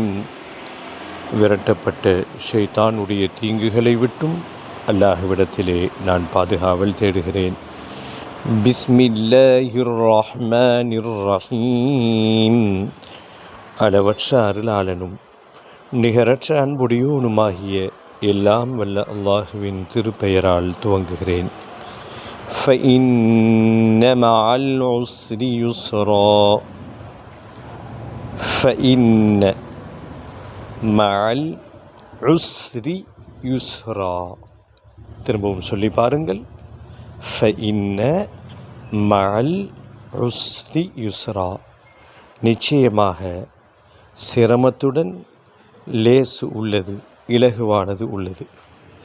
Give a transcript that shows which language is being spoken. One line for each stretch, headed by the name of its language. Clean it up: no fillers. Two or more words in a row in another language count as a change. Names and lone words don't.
Tamil: விரட்டப்பட்ட ஷைத்தானுடைய தீங்குகளை விட்டும் அல்லாஹ்விடத்திலே நான் பாதுகாவல் தேடுகிறேன்.
Arabic: بسم الله الرحمن الرحيم.
Tamil: அளவற்ற அருளாளனும் நிகரற்ற அன்புடையோனுமாகிய எல்லாம் வல்ல அல்லாஹுவின் திருப்பெயரால் துவங்குகிறேன்.
Arabic: فَإِنَّ مَعَ الْعُسْرِ يُسْرًا. فَإِنَّ مَعَ الْعُسْرِ يُسْرًا.
Tamil: திரும்பவும் சொல்லி பாருங்கள்.
Arabic: فَإِنَّ مَعَ الْعُسْرِ يُسْرًا.
Tamil: நிச்சயமாக சிரமத்துடன் லேசு உள்ளது, இலகுவானது உள்ளது.